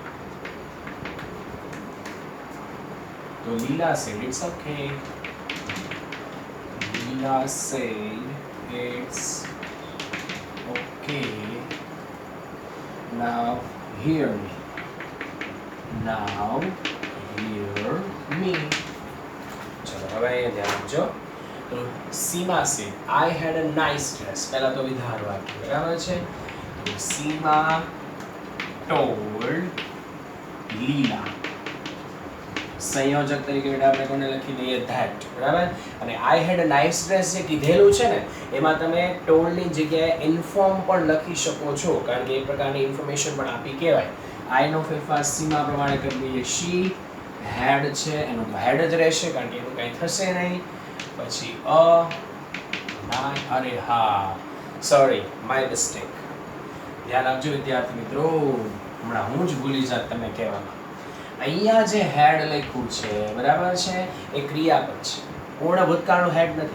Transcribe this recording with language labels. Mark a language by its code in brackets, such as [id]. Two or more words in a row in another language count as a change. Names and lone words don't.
[en] So Leela said, it's okay. Leela said, it's okay. Now hear me. Now hear me. [gu] ચલો હવે અહીંયા ધ્યાન આપજો. તો સીમા [en] said, I had a nice dress. [gu] પહેલા તો વિધાન વાક્ય બરાબર છે. તો સીમા [en] told Leela. [gu] સંયોજક તરીકે બેટા આપણે કોને લખી દઈએ? that. બરાબર? અને [en] I had a nice dress [gu] જે કીધેલું છે ને એમાં તમે told ની જગ્યાએ inform પણ લખી શકો છો કારણ કે એક પ્રકારની ઇન્ફોર્મેશન પણ આપી કહેવાય. I નો ફેરફાર સીમા પ્રમાણે કરી દઈએ she. had છે એનું તો had જ રહેશે કારણ કે એનું કંઈ થશે નહીં. પછી અરે હા [en] sorry my mistake. [gu] ધ્યાન આપજો વિદ્યાર્થી મિત્રો, હમણાં હું જ ભૂલી જાત તમે કહેવામાં. અહીંયા જે હેડ લખ્યું છે બરાબર છે એ ક્રિયાપદ છે, પૂર્ણ ભૂતકાળનું હેડ નથી.